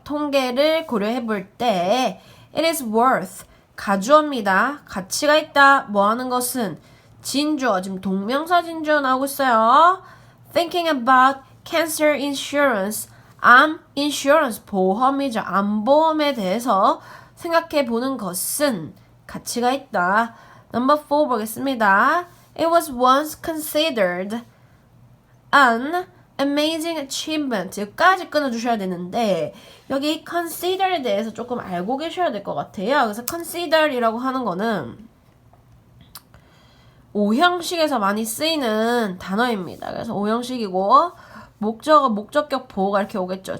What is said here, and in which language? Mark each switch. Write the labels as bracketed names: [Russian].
[Korean] 통계를 고려해 볼 때 [English] it is worth [Korean] 가주어입니다. 가치가 있다. 뭐 하는 것은 진주어 지금 동명사 진주어 나오고 있어요. [English] thinking about cancer insurance [Korean] 암 인슈런스 보험이죠. 암보험에 대해서 생각해 보는 것은 가치가 있다. Number 4 보겠습니다. [English] It was once considered an amazing achievement. [Korean] 여기까지 끊어주셔야 되는데 여기 consider에 대해서 조금 알고 계셔야 될 것 같아요. 그래서 consider이라고 하는 거는 오형식에서 많이 쓰이는 단어입니다. 그래서 오형식이고 목적격 보호가 이렇게 오겠죠.